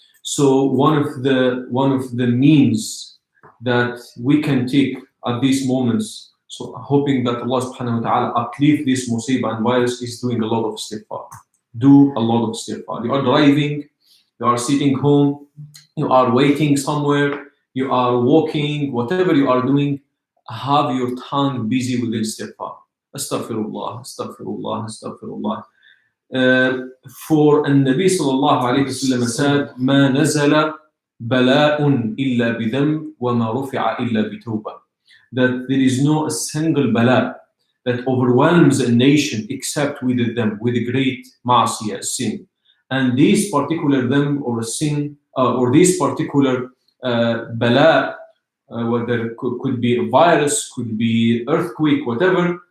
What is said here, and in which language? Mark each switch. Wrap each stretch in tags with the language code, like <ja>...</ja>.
<en>So one of the means that we can take at these moments, so hoping that Allah subhanahu wa ta'ala uplift this musibah and virus, is doing a lot of istighfar. Do a lot of istighfar. You are driving, you are sitting home, you are waiting somewhere, you are walking, whatever you are doing, have your tongue busy with istighfar. Astaghfirullah, astaghfirullah, astaghfirullah. For An-Nabi sallallahu alayhi wa sallam said,</en> <ar>مَا نَزَلَ بَلَاءٌ إِلَّا بِذَنْبٍ وَمَا رُفِعَ إِلَّا بِتَوْبَةٍ.</ar> <en>That there is no a single bala that overwhelms a nation except with them, with a great ma'asiyah, sin. And this particular them or a sin, or this particular bala, whether it could be a virus, could be earthquake, whatever.</en>